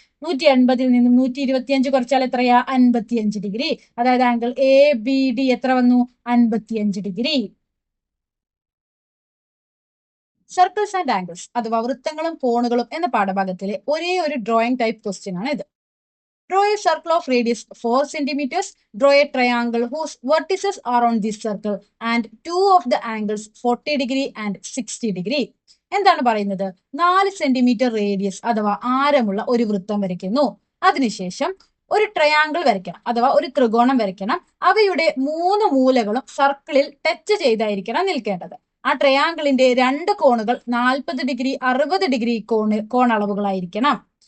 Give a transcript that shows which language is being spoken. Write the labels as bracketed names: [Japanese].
[Malayalam] 180ൽ നിന്നും 125 കുറച്ചാൽ എത്രയാ? 55 ഡിഗ്രി. അതായത് ആംഗിൾ എ ബി ഡി എത്ര വന്നു? 55 ഡിഗ്രി. സർക്കിൾസ് ആൻഡ് ആംഗിൾസ് അഥവാ വൃത്തങ്ങളും കോണുകളും എന്ന പാഠഭാഗത്തിലെ ഒരേ ഒരു ഡ്രോയിങ് ടൈപ്പ് ക്വസ്റ്റ്യൻ ആണ് ഇത്. [English] Draw a circle of radius 4 centimeters. Draw a triangle whose vertices are on this circle and two of the angles 40 degree and 60 degree. [Malayalam] എന്താണ് പറയുന്നത്? 4 സെന്റിമീറ്റർ റേഡിയസ് അഥവാ ആരമുള്ള ഒരു വൃത്തം വരയ്ക്കുന്നു. അതിനുശേഷം ഒരു ട്രയാങ്കിൾ വരയ്ക്കണം അഥവാ ഒരു ത്രികോണം വരയ്ക്കണം. അവയുടെ 3 മൂലകളും സർക്കിളിൽ ടച്ച് ചെയ്തായിരിക്കണം നിൽക്കേണ്ടത്. ആ ട്രയാങ്കിളിന്റെ 2 കോണുകൾ 40 ഡിഗ്രി 60 ഡിഗ്രി കോണളവുകളായിരിക്കണം.